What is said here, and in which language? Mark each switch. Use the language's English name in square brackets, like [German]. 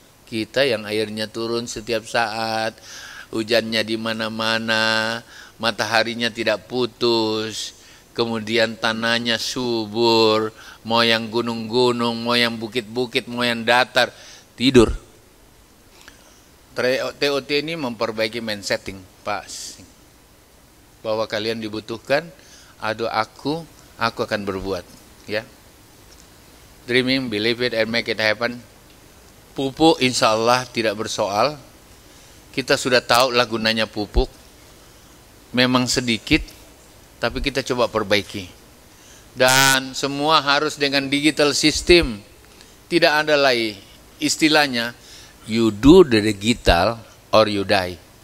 [Indonesian] Kita yang airnya turun setiap saat, hujannya di mana-mana, mataharinya tidak putus, kemudian tanahnya subur, mau yang gunung-gunung, mau yang bukit-bukit, mau yang datar, tidur. TOT ini memperbaiki mindsetting, Pak, bahwa kalian dibutuhkan, aku akan berbuat, ya. [English] Dreaming, believe it, and make it happen. [Indonesian] Pupuk insya Allah tidak bersoal. Kita sudah tahu lah gunanya pupuk. Memang sedikit, tapi kita coba perbaiki. Dan semua harus dengan digital system. Tidak ada lagi istilahnya, [English] you do the digital or you die.